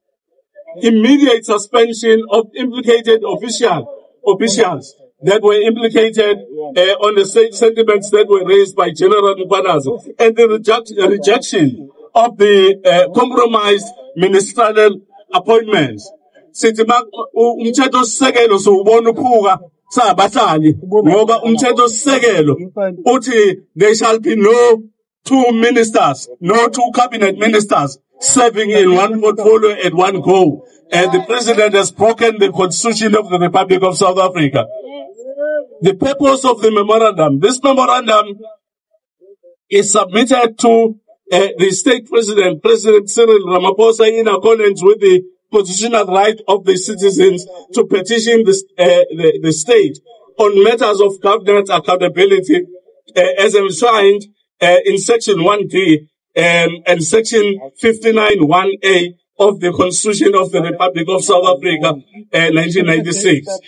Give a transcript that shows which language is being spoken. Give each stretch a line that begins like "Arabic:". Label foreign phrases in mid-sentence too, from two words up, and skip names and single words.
English: Immediate suspension of implicated officials that were implicated on the sentiments that were raised by General Mkhwanazi, and the rejection of the compromised ministerial appointments.
Zulu: Sithi umthetho sisekelo siwubona uphuka sabahlali ngoba umthetho sisekelo uthi
English: there shall be no two ministers, no two cabinet ministers serving in one portfolio at one go. And the president has broken the constitution of the Republic of South Africa. The purpose of the memorandum, this memorandum is submitted to the state president, President Cyril Ramaphosa, in accordance with the constitutional right of the citizens to petition the state on matters of governance accountability, as enshrined in Section 1D and Section 59(1)(a) of the Constitution of the Republic of South Africa, 1996.